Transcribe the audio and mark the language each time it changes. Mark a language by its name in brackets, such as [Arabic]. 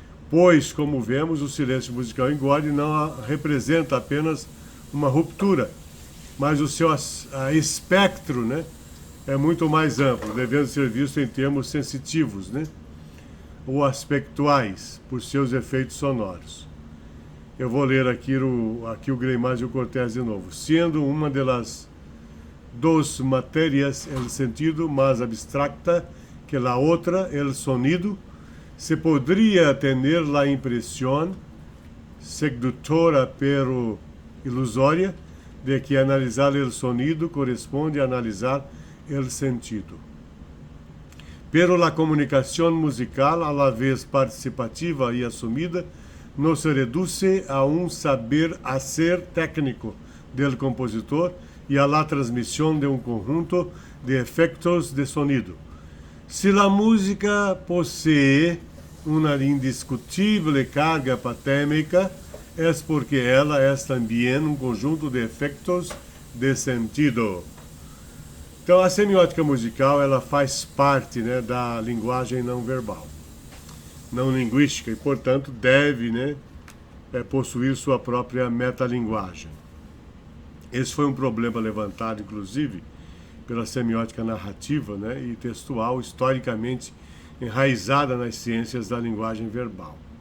[Portuguese] Pois, como vemos, o silêncio musical em God não representa apenas uma ruptura, mas o seu espectro, né, é muito mais amplo, devendo ser visto em termos sensitivos, né, ou aspectuais, por seus efeitos sonoros. Eu vou ler aqui o Greimás e o Cortés de novo. Sendo uma das [Spanish] dos materias el sentido más abstracta que la otra, el sonido, se podría tener la impresión, seductora pero ilusoria, de que analizar el sonido corresponde a analizar el sentido. Pero la comunicación musical, a la vez participativa y asumida, no se reduce a un saber hacer técnico del compositor y a la transmisión de un conjunto de efectos de sonido. Si la música posee una indiscutible carga patémica, es porque ela es también un conjunto de efectos de sentido. [Portuguese] Então, a semiótica musical, ela faz parte, né, da linguagem não verbal, não linguística, e, portanto, deve, né, possuir sua própria metalinguagem. Esse foi um problema levantado, inclusive, pela semiótica narrativa, né, e textual, historicamente enraizada nas ciências da linguagem verbal.